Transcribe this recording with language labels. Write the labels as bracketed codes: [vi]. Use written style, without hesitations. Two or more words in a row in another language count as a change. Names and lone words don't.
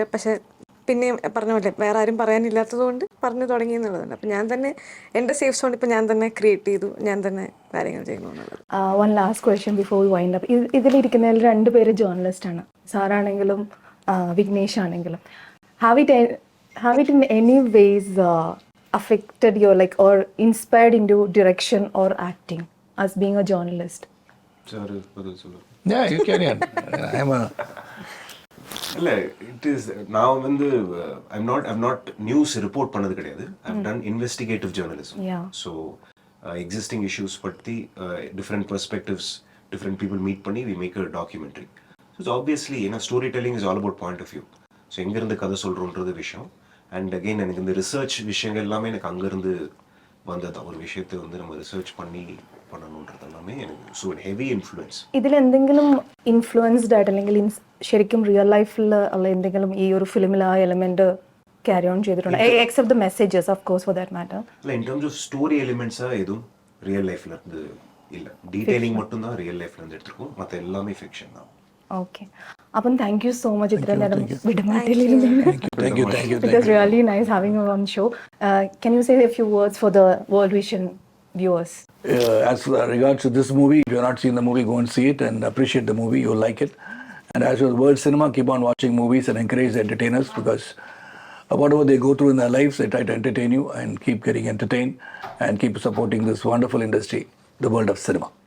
[ml] പക്ഷെ പിന്നെ പറഞ്ഞ പോലെ വേറെ ആരും പറയാനില്ലാത്തത് കൊണ്ട് പറഞ്ഞു തുടങ്ങി എന്നുള്ളതുണ്ട്. അപ്പം ഞാൻ തന്നെ എൻ്റെ സേഫ് സോൺ ഇപ്പം ഞാൻ തന്നെ ക്രിയേറ്റ് ചെയ്തു, ഞാൻ തന്നെ കാര്യങ്ങൾ ചെയ്യുന്നു എന്നുള്ളത്. [en] one last question before we wind up. [ml] ഇതിലിരിക്കുന്നതിൽ 2 പേര് ജേർണലിസ്റ്റാണ്, സാറാണെങ്കിലും വിഘ്നേഷ് ആണെങ്കിലും. [en] Have it in any ways affected your or inspired into direction or acting as being a journalist? Sorry, Yeah, you carry on. I'm a... இல்ல, it is now வந்து I'm not news report [ta] பண்ணது கிடையாது. [en] I've done investigative journalism. Yeah. So existing issues பத்தி different perspectives, different people meet பண்ணி we make a documentary. So obviously storytelling is all about point of view. [ta] So எங்க இருந்து கதை சொல்றோம்ன்றது விஷயம். [en] and again [ta] எனக்கு இந்த ரிசர்ச் விஷயங்கள் எல்லாமே எனக்கு அங்கேருந்து வந்தது. ஒரு விஷயத்தை வந்து நம்ம ரிசர்ச் பண்ணணுன்றது எல்லாமே எனக்கு [en] so heavy influence. [ml] ഇതിൽ എന്തെങ്കിലും ഇൻഫ്ലുവൻസ്ഡ് ആയിട്ട് അല്ലെങ്കിൽ ശരിക്കും റിയൽ ലൈഫിൽ ഉള്ള എന്തെങ്കിലും ഈ ഒരു ഫിലിമിൽ ആ എലമെന്റ് [en] carry on [ml] ചെയ്തിട്ടുണ്ട്, [en] except the messages of course for that matter? [ta] இல்லை, [en] in terms of story [ta] എലിമെண்ட்ஸாக எதுவும் ரியல் லைஃப்ல இருந்து இல்லை. டீடைலிங் மட்டும்தான் ரியல் லைஃப்ல இருந்து எடுத்துருக்கோம், மற்ற எல்லாமே ஃபிக்ஷன் தான். [ml] ഓക്കെ, അപ്പം [en] thank you so much [ml] ഇത്ര നേരം വിടമാറ്റയിൽ. [en] Thank you. It was really nice having you on show. Can you say a few words for the World Vision viewers? As regards to this movie, if you have not seen the movie, go and see it and appreciate the movie. You'll like it. And as for world cinema, keep on watching movies and encourage the entertainers, because whatever they go through in their lives, they try to entertain you and keep getting entertained and keep supporting this wonderful industry, the world of cinema.